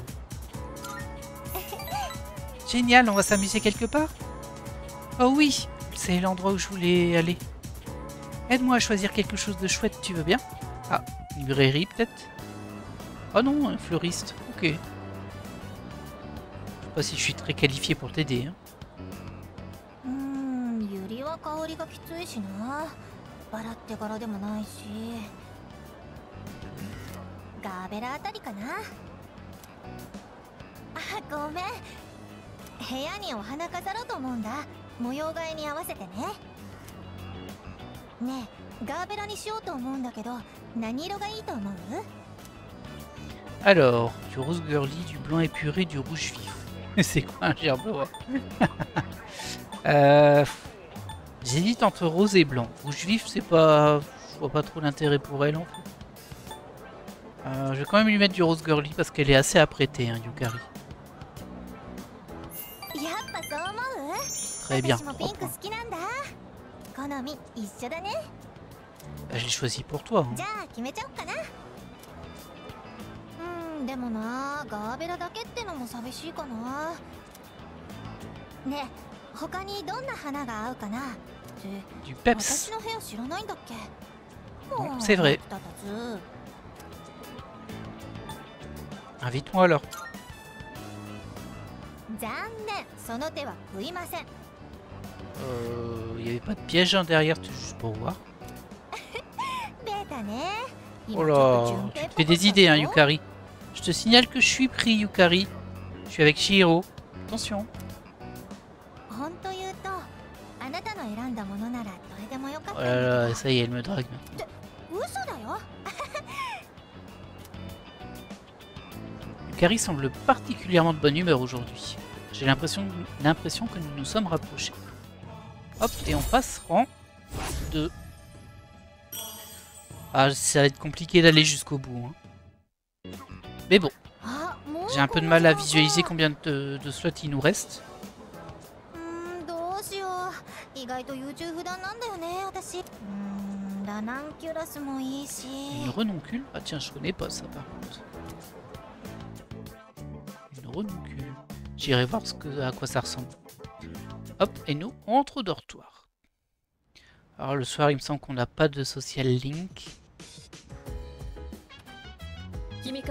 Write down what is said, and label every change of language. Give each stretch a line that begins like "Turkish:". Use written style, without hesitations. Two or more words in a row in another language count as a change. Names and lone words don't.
French: Génial, on va s'amuser quelque part? Oh oui, c'est l'endroit où je voulais aller. Aide-moi à choisir quelque chose de chouette, tu veux bien? Ah, une librairie peut-être? Oh non, un fleuriste, ok. Je sais pas si je suis très qualifié pour t'aider. Hein.
Japanese: ユリは香りがきついしな。バラって柄でもないし。ガーベラあたりかな。あ、ごめん。部屋にお花飾ろうと思うんだ。模様替えに合わせてね。ねえ、ガーベラにしようと思うんだけど、何色がいいと思う？
French: Alors, du rose girly, du blanc épuré, du rouge vif. C'est quoi un gerbera? J'hésite entre rose et blanc. Rouge vif, c'est pas... Je vois pas trop l'intérêt pour elle en fait. Je vais quand même lui mettre du rose girly parce qu'elle est assez apprêtée, hein, Yukari. Très bien. Bah, je l'ai choisi pour toi. Hein.
Japanese: でもな、ガーベラだけってのも寂しいかな。ねえ、他にどんな花が合うかな。
French: Du peps.
Japanese: 私の部屋知らないんだっけ。
French: Bon, c'est vrai. Invite-moi alors.
Japanese: 残念、その手は食いません。
French: Il n'y avait pas de piège hein, derrière, juste pour voir.
Japanese: ベータね。
French: Oh là, tu te fais des idées, hein, Yukari. Je te signale que je suis pris, Yukari. Je suis avec Chihiro. Attention.
Japanese: 本当言うと、あなたの選んだものならどれでもよかっ
French: Oh
Japanese: たんだ
French: là
Japanese: け
French: là,
Japanese: ど。
French: ça y est, elle me drague.
Japanese: 嘘だよ。
French: Yukari semble particulièrement de bonne humeur aujourd'hui. J'ai l'impression que nous nous sommes rapprochés. Hop, et on passe rang 2. Ah, ça va être compliqué d'aller jusqu'au bout. Hein. Mais bon,
Japanese: あ、もう
French: j'ai un peu de mal à visualiser combien de slots il nous reste.
Japanese: どうしよう。意外と優柔不断なんだよね、私。ラナンキュラスもいいし。
French: Une renoncule? Ah tiens, je connais pas ça par contre. Une renoncule. J'irai voir à quoi ça ressemble. Hop, et nous, on entre au dortoir. Alors le soir, il me semble qu'on n'a pas de social link. Kimika.